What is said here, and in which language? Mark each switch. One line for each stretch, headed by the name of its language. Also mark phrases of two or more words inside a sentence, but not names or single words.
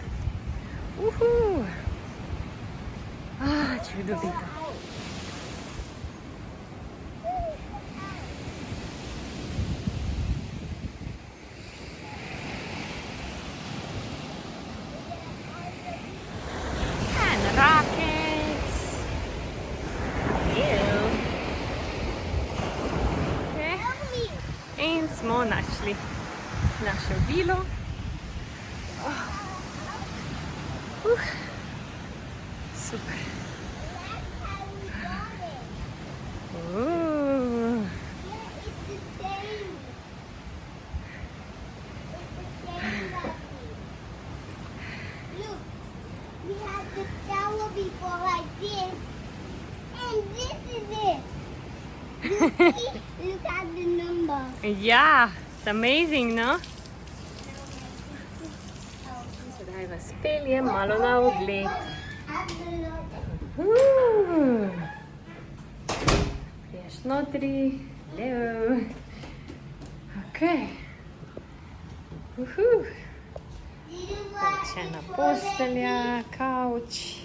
Slovenian: Čudovito.
English: And rockets.
Slovenian: In smo našli našo vilo. Super.
English: Look, we had the tower before like this, and this is it. Look at the number. Ja, it's amazing, no?
Slovenian: Sedaj vas peljem malo na ogled. Priješ notri, levo. Ok. Še ena postelja, kavč.